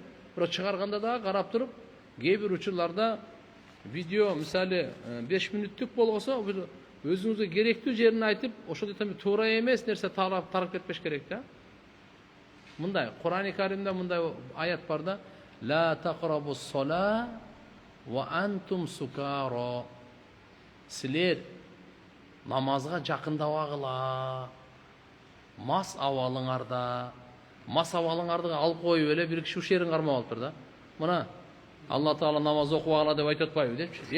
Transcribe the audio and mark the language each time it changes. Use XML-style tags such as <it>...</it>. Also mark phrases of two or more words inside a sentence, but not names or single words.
<ky>Бирок чыгарганда да карап туруп, кээ бир учурларда видео мисалы 5 мүнөттүк болгосо, өзүңүзгө керектүү жерин айтып, ошол жерде туура эмес нерсе тарап кетпеш керек да. Мындай Кур'ан-ы Каримде мындай аят бар да:</ky> <ar>"لا تقربوا الصلاة وأنتم سكارى.</ar> <ky>Силер намазға жақындабагыла. Мас абалыңарда. Мас абалыңарды алып коюп эле бир киши ушерин кармап алыптыр да. Мына Алла Таала намаз окубагыла деп айтып атпайбы депчи.</ky>